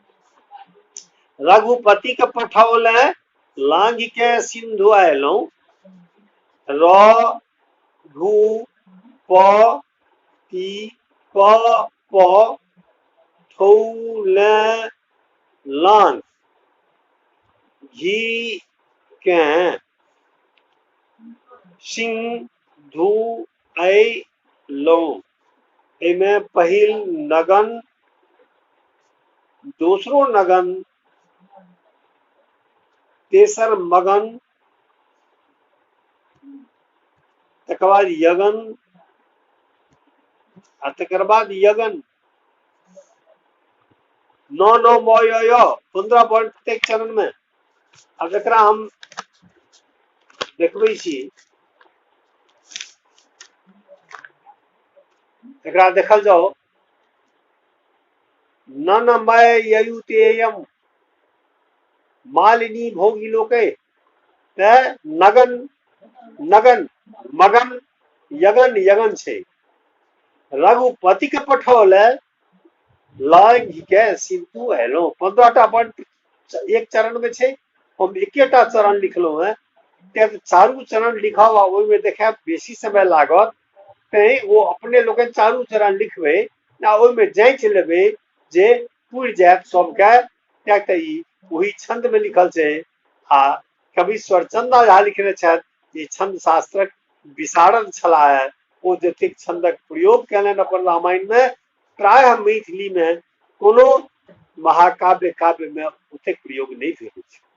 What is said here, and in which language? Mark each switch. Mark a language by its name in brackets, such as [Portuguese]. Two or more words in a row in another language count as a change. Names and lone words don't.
[Maithili] रघुपति के पठौले लांघ के सिंधु अयलहुं र घु प ती प ठौले लांघ घी के सिंधु अयलहुं एमे पहिल नगन दूसरो नगन तेसर मगन तकर बाद यगन आ तकर बाद यगन नौ नौ म य 15 वर्ण प्रत्येक चरण में अब एकरा हम देखबै छी एकरा देखल जाओ [Sanskrit] ननमय ययुतेयम मालिनी भोगी लोके [Maithili] नगन नगन मगन यगन यगन छे रघुपति के पठौल लाग के सिंधु हेलो 15टा वर्ण एक चरण में छे हम एकेटा चरण लिखलो है चारू चरण लिखब ओहि में देखे बेसी समय लागत ते वो अपने लोग चारू चरण लिखबे ना ओहि में जांच लेबे जे पुर जात सबके कियाक त ई वही छंद में लिखल छे आ कवि स्वरचंदा झा लिखने छथि ई छंद शास्त्रक विशारद छला है ओ जतेक छंदक प्रयोग केलन अपन रामायण में प्राय मैथिली में कोनो महाकाव्य काव्य में ओतेक प्रयोग नहीं भेल छै